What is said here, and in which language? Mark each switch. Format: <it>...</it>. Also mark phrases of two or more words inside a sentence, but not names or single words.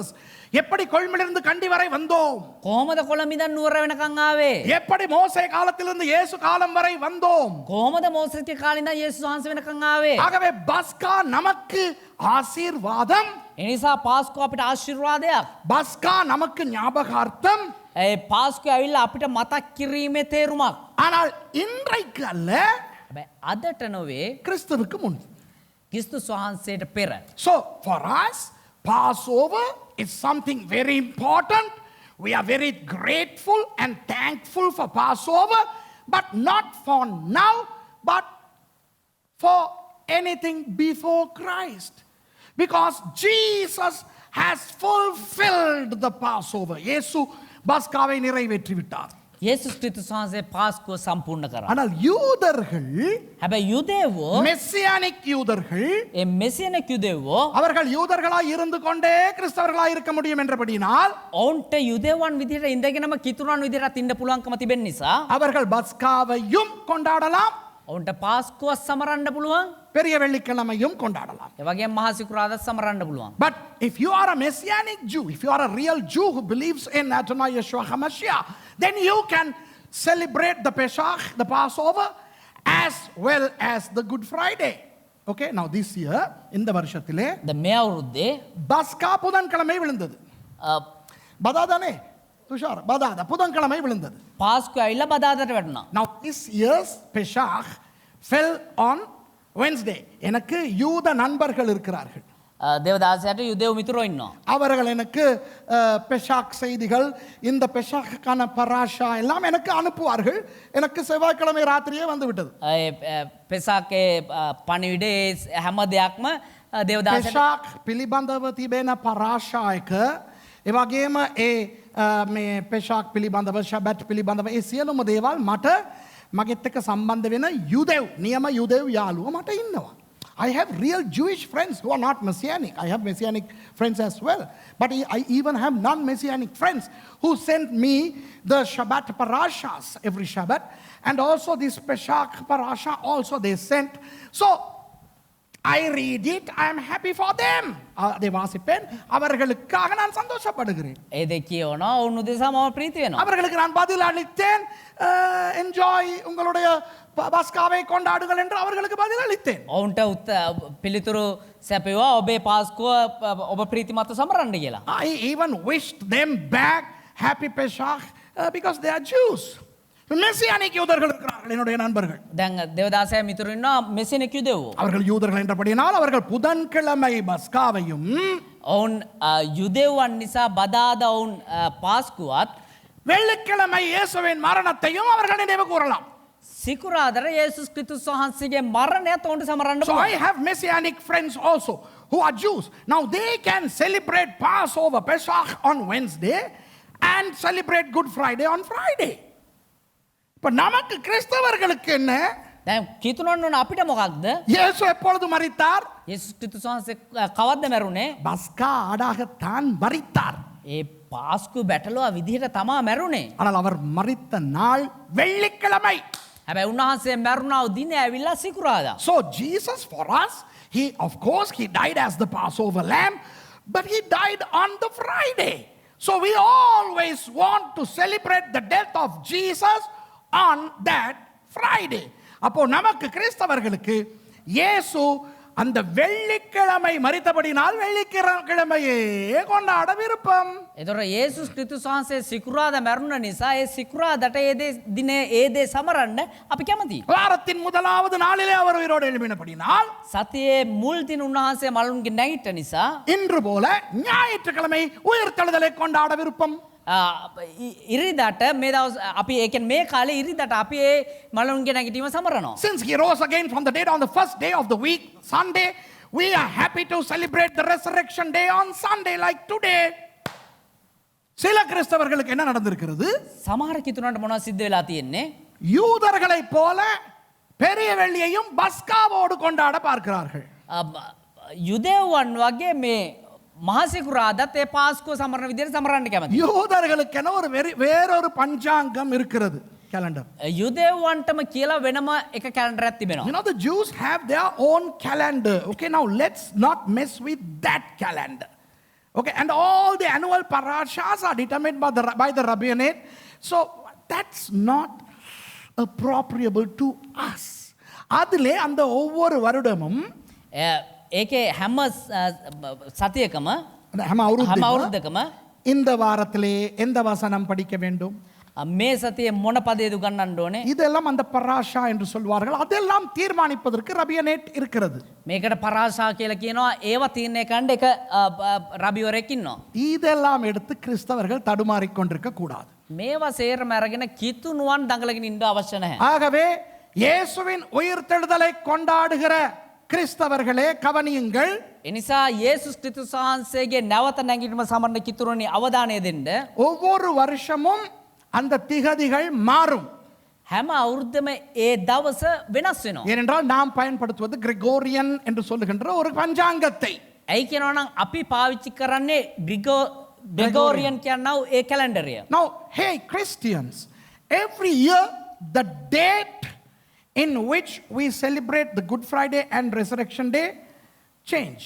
<ta>எப்படி கொள்மிலிருந்து கண்டி வரை வந்தோம்?</ta> <si>කොහොමද කොළඹින්දන් නුවර වෙනකන් ආවේ?</si> <ta>எப்படி மோசே காலத்திலிருந்து இயேசு காலம் வரை வந்தோம்?</ta> <si>කොහොමද මෝසෙස්ගේ කාලේ ඉඳන් යේසුස් වහන්සේ වෙනකන් ආවේ?</si> <ta>ஆகவே பஸ்கா நமக்கு ஆசீர்வாதம்.</ta> <si>ඒ නිසා පාස්කු අපිට ආශිර්වාදයක්.</si> <ta>பஸ்கா நமக்கு ஞாபகார்த்தம்.</ta> <si>ඒ පාස්කු ඇවිල්ලා අපිට මතක් කිරීමේ තේරුමක්.</si> <ta>ஆனால் இன்றைக்கு அல்ல,</ta> <si>හැබැයි අදට නොවේ</si> <ta>கிறிஸ்துவுக்கு முன்.</ta> <si>ක්‍රිස්තුස් වහන්සේට පෙර.</si> <en>So for us, Passover is something very important. We are very grateful and thankful for Passover, but not for now, but for anything before Christ. Because Jesus has fulfilled the Passover.</en> <ta>இயேசு பஸ்காவை நிறைவேற்றி விட்டார்.</ta> <si>යේසුස් ක්‍රිස්තුස් වහන්සේ පාස්කුව සම්පූර්ණ කරා.</si> <ta>ஆனால் யூதர்கள்,</ta> <si>හැබැයි යුදෙවෝ</si> <ta>மெசியானிக் யூதர்கள்,</ta> <si>ඒ මෙසියනෙක් යුදෙවෝ</si> <ta>அவர்கள் யூதர்களாய் இருந்து கொண்டே கிறிஸ்தவர்களாய் இருக்க முடியும் என்றபடியினால்</ta> <si>ඔවුන්ට යුදෙවන් විදිහට ඉඳගෙනම කිතුරන් විදිහට ඉන්න පුළුවන්කම තිබෙන නිසා</si> <ta>அவர்கள் பஸ்காவையும் கொண்டாடலாம்,</ta> <si>ඔවුන්ට පාස්කුව සමරන්න පුළුවන්.</si> <ta>பெரிய வெள்ளிக்கிழமையும் கொண்டாடலாம்.</ta> <si>ඒ වගේම මහා සිකුරාදා සමරන්න පුළුවන්.</si> <en>But if you are a messianic Jew, if you are a real Jew who believes in Adonai Yeshua HaMashiach, then you can celebrate the Pesach, the Passover, as well as the Good Friday. Okay, now this year,</en> <ta>இந்த வருஷத்திலே</ta> <si>ද මේ අවුරුද්දේ</si> <ta>பஸ்கா புதன்கிழமை விழுந்தது. பதாதானே துஷார், பதாதா புதன்கிழமை விழுந்தது.</ta> <si>පාස්කුව ඇවිල්ලා බදාදට වැටුණා.</si> <en>Now this year's Pesach fell on Wednesday.</en> <ta>எனக்கு யூத நண்பர்கள் இருக்கிறார்கள்.</ta> <si>දේවදාසයට යුදෙව් මිතුරෝ ඉන්නවා.</si> <ta>அவர்கள் எனக்கு பெஷாக் செய்திகள், இந்த பெஷாக்கான பராஷா எல்லாம் எனக்கு அனுப்புவார்கள். எனக்கு செவ்வாய்க்கிழமை ராத்திரியே வந்து விட்டது.</ta> <si>පෙසාකේ පණිවිඩේ හැම දෙයක්ම දේවදාසයට பெஷாக் පිළිබඳව තිබෙන පරාශා එක, ඒ වගේම මේ பெஷாக் පිළිබඳව, ශබත් පිළිබඳව ඒ සියලුම දේවල් මට මගෙත් එක්ක සම්බන්ධ වෙන යුදෙව්, නියම යුදෙව් යාළුවෝ මට ඉන්නවා.</si> <en>I have real Jewish friends who are not Messianic. I have Messianic friends as well. But I even have non-Messianic friends who send me the Shabbat parashas every Shabbat. And also this Pesach parasha also they sent. So I read it. I am happy for them.</en> <ta>They வாசிப்பேன். அவர்களுக்காக நான் சந்தோஷப்படுகிறேன்.</ta> <si>ඒ දෙක කියවනවා ඔවුන් උදෙසා මම ප්‍රීති වෙනවා.</si> <ta>அவர்களுக்கு நான் பதில் அளித்தேன். என்ஜாய், உங்களுடைய பஸ்காவை கொண்டாடுங்கள் என்று அவர்களுக்கு பதில் அளித்தேன்.</ta> <si>ඔවුන්ට පිළිතුරු සැපෙවා ඔබේ පාස්කුව ඔබ ප්‍රීතිමත්ව සමරන්න කියලා.</si> <en>I even wished them back happy Pesach because they are Jews.</en> <ta>மெசியானிக் யூதர்கள் இருக்கிறார்கள் என்னுடைய நண்பர்கள்.</ta> <si>දැන් දේවදාසය මිතුරු ඉන්නවා මෙසිනෙක් යුදෙවෝ.</si> <ta>அவர்கள் யூதர்கள் என்றபடியால் அவர்கள் புதன்கிழமை பஸ்காவையும்</ta> <si>ඔවුන් යුදෙව්වන් නිසා බදාදා ඔවුන් පාස්කුවත්</si> <ta>வெள்ளிக்கிழமை இயேசுவின் மரணத்தையும் அவர்கள் நினைவு கூறலாம்.</ta> <si>සිකුරාදර යේසුස් ක්‍රිස්තුස් වහන්සේගේ මරණයත් ඔවුන්ට සමරන්න</si> <en>So I</en> <si>පුළුවන්.</si> <en>have messianic friends also who are Jews. Now they can celebrate Passover, Pesach on Wednesday and celebrate Good Friday on Friday.</en> <ta>இப்ப நமக்கு கிறிஸ்தவர்களுக்கு என்ன?</ta> <si>දැන් කිතුනොන්න ඕන අපිට මොකක්ද?</si> <ta>இயேசு எப்பொழுது மரித்தார்?</ta> <si>යේසුස් ක්‍රිස්තුස් වහන්සේ කවද්ද මැරුණේ?</si> <ta>பஸ்கா ஆடாகத்தான் மரித்தார்.</ta> <si>ඒ පාස්කු බැටළුවා විදිහට තමා මැරුණේ.</si> <ta>ஆனால் அவர் மரித்த நாள் வெள்ளிக்கிழமை.</ta> <si>හැබැයි උන්වහන්සේ මැරුණා දින ඇවිල්ලා සිකුරාදා.</si> <en>So Jesus for us, he of course he died as the Passover lamb, but he died on the Friday. So we always want to celebrate the death of Jesus on that Friday.</en> <ta>அப்போ நமக்கு கிறிஸ்தவர்களுக்கு இயேசு அந்த வெள்ளிக்கிழமை மரித்தபடினால் வெள்ளிக்கிழமையே கொண்டாட விருப்பம்.</ta> <si>එතොර ඒසුස් ක්‍රිස්තුස් වහන්සේ සිකුරාද මැරුණ නිසා ඒ සිකුරාදට ඒ දිනේ ඒ දේ සමරන්න අපි කැමතියි.</si> <ta>வாரத்தின் முதலாவது நாளிலே அவர் உயிரோடு எழுப்பினபடினால்</ta> <si>සතියේ මුල් දින උන්වහන්සේ මලුන්ගේ නැගිට නිසා</si> <ta>இன்று போல ஞாயிற்றுக்கிழமை உயிர்த்தெழுதலை கொண்டாட விருப்பம்.</ta> <si>ඉරිදාට මේ දවස් අපි ඒකෙන් මේ කාලේ ඉරිදාට අපි ඒ මලුන්ගේ නැගිටීම සමරනවා.</si> <en>Since he rose again from the dead on the first day of the week, Sunday, we are happy to celebrate the resurrection day on Sunday like today.</en> <ta>சில கிறிஸ்தவர்களுக்கு என்ன நடந்திருக்கிறது?</ta> <si>සමහර කිතුනන්ට මොනවද සිද්ධ වෙලා තියෙන්නේ?</si> <ta>யூதர்களைப் போல பெரிய வெள்ளியையும் பஸ்காவோடு கொண்டாட பார்க்கிறார்கள்.</ta> <si>යුදෙව්වන් වගේ මේ මහසිකුරාදත් ඒ පාස්කුව සමරන විදිහට සමරන්න කැමතියි.</si> <ta>யூதர்களுக்கென ஒரு வேறொரு பஞ்சாங்கம் இருக்கிறது, calendar.</ta> <si>යුදෙව්වන්ටම කියලා වෙනම එක කැලෙන්ඩරයක් තිබෙනවා.</si> <en>You know, the Jews have their own calendar. Okay, now let's not mess with that calendar. Okay, and all the annual parashas are determined by the rabbinate. So that's not appropriable to us.</en> <ta>அதிலே அந்த ஒவ்வொரு வருடமும்</ta> <si>ඒකේ හැම සතියකම හැම අවුරුද්දකම</si> <ta>இந்த வாரத்திலே எந்த வசனம் படிக்க வேண்டும்,</ta> <si>මේ සතියේ මොන පදේද උගන්වන්න ඕනේ,</si> <ta>இதெல்லாம் அந்த பராஷா என்று சொல்வார்கள். அதெல்லாம் தீர்மானிப்பதற்கு ரபியனேட் இருக்கிறது.</ta> <si>මේකට පරාශා කියලා කියනවා. ඒව තීරණය කරන්න එක රබිවරයෙක් ඉන්නවා.</si> <ta>இதெல்லாம் எடுத்து கிறிஸ்தவர்கள் தடுமாறிக் கொண்டிருக்க கூடாது.</ta> <si>මේවා සේරම අරගෙන කිතුනුවන් දඟලගෙන ඉන්න අවශ්‍ය නැහැ.</si> <ta>ஆகவே இயேசுவின் உயிர்த்தெழுதலை கொண்டாடுகிற கிறிஸ்தவர்களே கவனியுங்கள்.</ta> <si>එනිසා යේසුස් ක්‍රිස්තුස් වහන්සේගේ නැවත නැගීම සමරන කිතුරුනි අවධානය දෙන්න.</si> <ta>ஒவ்வொரு வருஷமும் அந்த திகதிகள் மாறும்.</ta> <si>හැම අවුරුද්දම ඒ දවස වෙනස් වෙනවා.</si> <ta>ஏனென்றால் நாம் பயன்படுத்துவது கிரெகோரியன் என்று சொல்லுகின்ற ஒரு பஞ்சாங்கத்தை.</ta> <si>ඇයි කියනවා නම් අපි පාවිච්චි කරන්නේ ග්‍රෙගෝරියන් කියනව ඒ කැලෙන්ඩරය.</si> <en>Now, hey Christians, every year the date in which we celebrate the Good Friday and Resurrection Day change.</en>